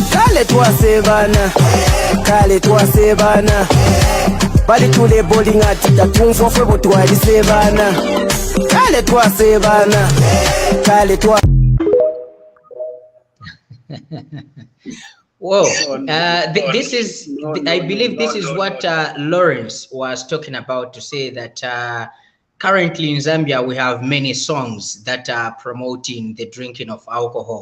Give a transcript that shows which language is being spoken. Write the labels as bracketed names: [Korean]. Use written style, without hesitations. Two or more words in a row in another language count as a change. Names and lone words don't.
[Bemba] Kale twasebana Bali tule bowling ati tatumfwa fwebo twalisebana Kale twasebana [English] Whoa, this is, I believe this is what Lawrence was talking about, to say that currently in Zambia, we have many songs that are promoting the drinking of alcohol.